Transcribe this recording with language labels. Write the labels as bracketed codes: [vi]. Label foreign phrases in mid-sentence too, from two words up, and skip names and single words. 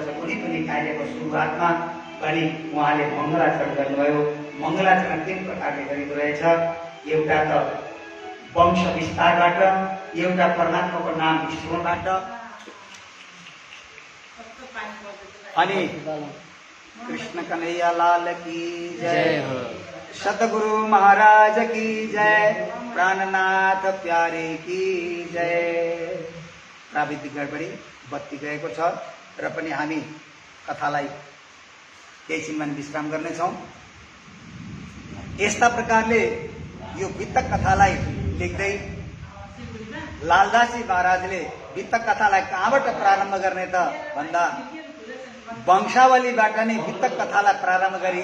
[ne] कुनै पनि कार्यको सुरुवातमा पनि उहाँले मङ्गलाचरण गर्नुभयो। मङ्गलाचरण तीन प्रकारले गरिएको रहेछ। एउटा त वंश विस्तारबाट, एउटा परमात्माको नाम विस्मरणबाट, अनि [hi] कृष्ण कन्हैया लाल की जय हो, सतगुरु महाराज की जय, प्राणनाथ प्यारे की जय। [ne] प्राविधिक गडबडी बत्ती गएको छ र पनि हामी कथालाई केही छिनमा विश्राम गर्नेछौँ। यस्ता प्रकारले यो वितक कथालाई लेख्दै लालदासजी महाराजले वितक कथालाई कहाँबाट प्रारम्भ गर्ने त भन्दा वंशावलीबाट नै वितक कथालाई प्रारम्भ गरे।